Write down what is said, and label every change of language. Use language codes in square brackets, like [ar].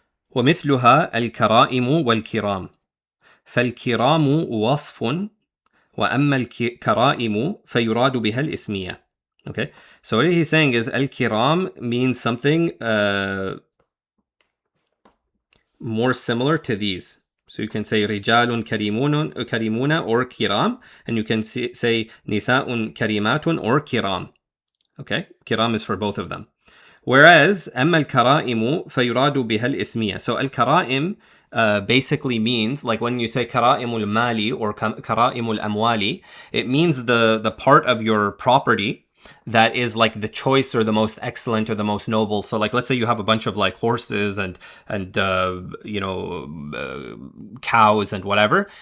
[ar] ومثلها الكرائم والكرام. فالكرام وصف وأما الكرائم فيراد بها الإسمية. [en] Okay, so what he's saying is al-kiram means something more similar to these. So you can say rijalun karimuna or kiram, and you can say nisa'un karimatun or kiram. Okay, kiram is for both of them. [ar] Whereas أما الكرائم فيراد بها الاسمية. [en] So الكرائم basically means, like when you say [ar] كرائم المال [en] or [ar] كرائم الأموال, [en] it means the part of your property that is like the choice or the most excellent or the most noble. So like, let's say you have a bunch of like horses and cows and whatever.